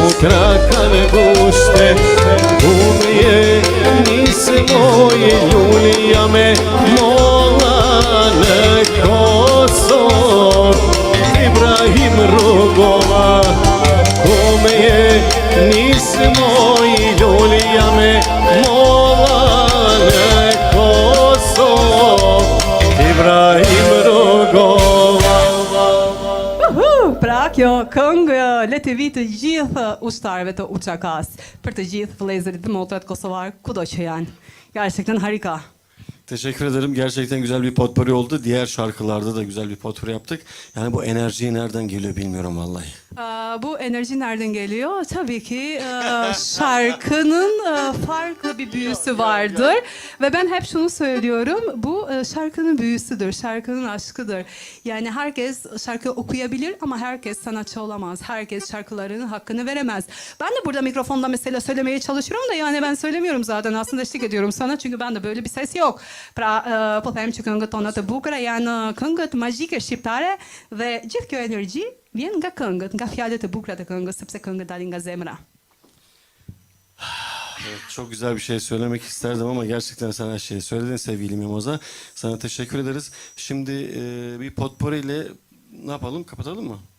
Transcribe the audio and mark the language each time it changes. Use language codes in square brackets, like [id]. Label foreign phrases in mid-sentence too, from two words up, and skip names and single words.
[sq] traka në kushte Unë je nisë moj Julia me molla në Kosovë Ibrahim Rugova Unë je nisë moj Julia me molla në Kosovë Ibrahim Rugova Pra kjo këngë le të vi të gjithë ushtarëve të UÇK-s, për të gjithë vëllezërit dhe motrat kosovar kudo që janë. [tr] Gerçekten harika. Teşekkür ederim. Gerçekten güzel bir potpourri oldu. Diğer şarkılarda da güzel bir potpourri yaptık. Yani bu enerji nereden geliyor bilmiyorum vallahi. Bu enerji nereden geliyor? Tabii ki şarkının farklı bir büyüsü vardır. Ve ben hep şunu söylüyorum. Bu şarkının büyüsüdür, şarkının aşkıdır. Yani herkes şarkı okuyabilir ama herkes sanatçı olamaz. Herkes şarkılarının hakkını veremez. Ben de burada mikrofonda mesela söylemeye çalışıyorum da yani ben söylemiyorum zaten. Aslında eşlik ediyorum sana çünkü bende böyle bir ses yok. [sq] Pra, po them që këngët tona të bukura janë këngët magjike shqiptare dhe gjithë kjo energji vjen nga këngët, nga fjalët e bukura të këngës, sepse këngët dalin nga zemra. [tr] Evet, çok güzel bir şey söylemek isterdim ama gerçekten sen her şeyi söyledin sevgili Mimoza. Sana teşekkür ederiz. Şimdi bir potpourri ile ne yapalım? Kapatalım mı?